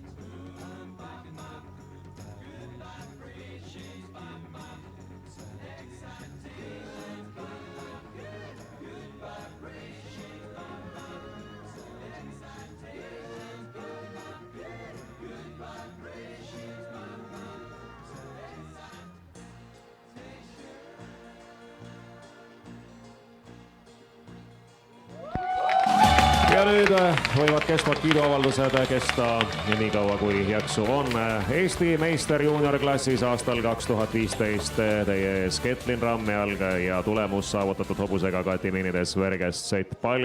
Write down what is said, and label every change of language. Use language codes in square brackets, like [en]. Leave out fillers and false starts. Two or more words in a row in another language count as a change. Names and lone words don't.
[en] I'm picking up good vibrations. She's giving me the excitations. Good vibrations. Good vibrations. [et] Ja nüüd võivad kestvad kiiduavaldused kesta nii kaua, kui jaksu on. Eesti meister juuniorklassis aastal 2015 teie ees Ketlin Rammial ja tulemus saavutatud hobusega Guatimini des Verges Set.